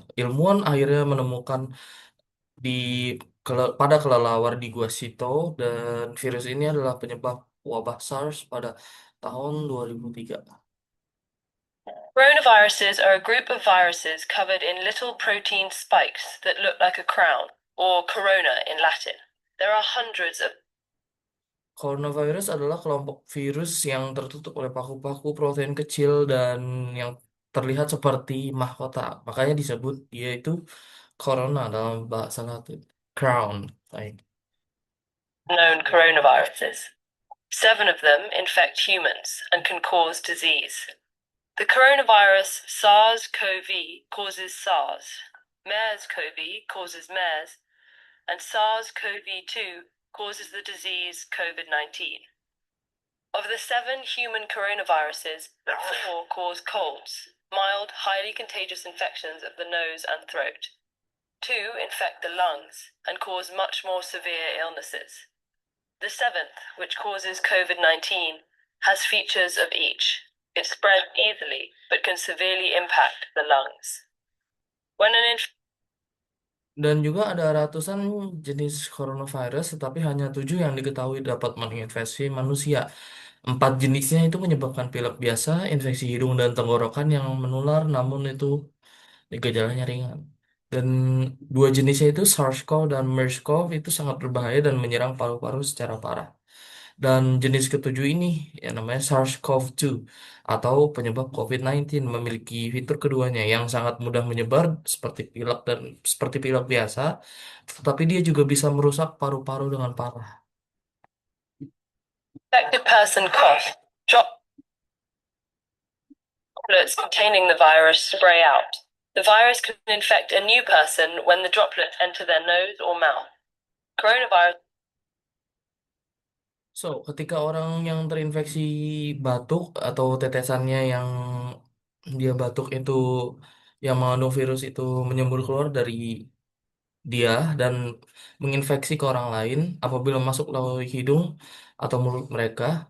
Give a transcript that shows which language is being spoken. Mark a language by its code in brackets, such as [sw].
[id] Ilmuwan akhirnya menemukan di pada kelelawar di Gua Sito, dan virus ini adalah penyebab wabah SARS pada tahun 2003. [en] Coronaviruses are a group of viruses covered in little protein spikes that look like a crown, or corona in Latin. There are hundreds of [id] Coronavirus adalah kelompok virus yang tertutup oleh paku-paku protein kecil dan yang terlihat seperti mahkota. Makanya disebut dia itu corona dalam bahasa Latin. Crown. Baik. [en] known coronaviruses. 7 of them infect humans and can cause disease. The coronavirus SARS-CoV causes SARS, MERS-CoV causes MERS, and SARS-CoV-2 causes the disease COVID-19. Of the 7 human coronaviruses, 4 cause colds, mild, highly contagious infections of the nose and throat. 2 infect the lungs and cause much more severe illnesses. The 7th, which causes COVID-19, has features of each. It spreads easily, but can severely impact the lungs. When an [id] Dan juga ada ratusan jenis coronavirus, tetapi hanya 7 yang diketahui dapat menginfeksi manusia. 4 jenisnya itu menyebabkan pilek biasa, infeksi hidung dan tenggorokan yang menular, namun itu gejalanya ringan. Dan 2 jenisnya itu SARS-CoV dan MERS-CoV itu sangat berbahaya dan menyerang paru-paru secara parah. Dan jenis ketujuh ini yang namanya SARS-CoV-2 atau penyebab COVID-19 memiliki fitur keduanya yang sangat mudah menyebar seperti pilek biasa, tetapi dia juga bisa merusak paru-paru dengan parah. [en] infected person cough, droplets containing the virus spray out. The virus can infect a new person when the droplets enter their nose or mouth. Coronavirus [id] Ketika orang yang terinfeksi batuk atau tetesannya yang dia batuk itu yang mengandung virus itu menyembur keluar dari dia dan menginfeksi ke orang lain apabila masuk melalui hidung atau mulut mereka.